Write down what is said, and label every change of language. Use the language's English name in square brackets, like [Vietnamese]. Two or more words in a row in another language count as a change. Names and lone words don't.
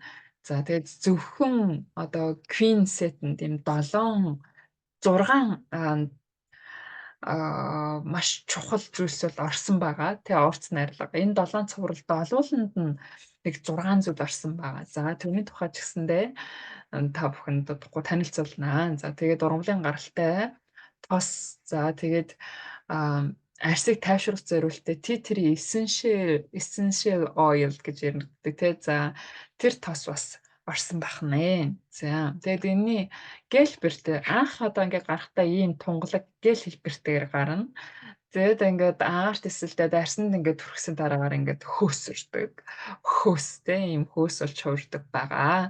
[Mongolian] За тэгээд зөвхөн одоо [English] queen set-нд [Mongolian] ийм 7 6 маш чухал зүйлс бол орсон байгаа. Тэгээ орц найрлага. Энэ 7 цувралд олууланд нь нэг 6 зүйл орсон байгаа. За тэрний тухай ч гэсэндээ та бүхэнд удахгүй танилцуулнаа. За тэгээд ургамлын гаралтай тос. За тэгээд арсыг тайвшруулах зорилттой [English] tea tree essential oil [Mongolian] гэж яригддаг тий. За тэр тос бас орсон байх нэ. За тэгээд энэний гел хэлбэртэй анх одоо ингээд гарахтаа ийм тунгалаг гел хэлбэртэйгээр гарна. Тэгээд ингээд агаарт эсэлдээд арсанд ингээд түрхсэн дараагаар ингээд хөөс урдаг. Хөөстэй ийм хөөс болж хуурдаг байгаа.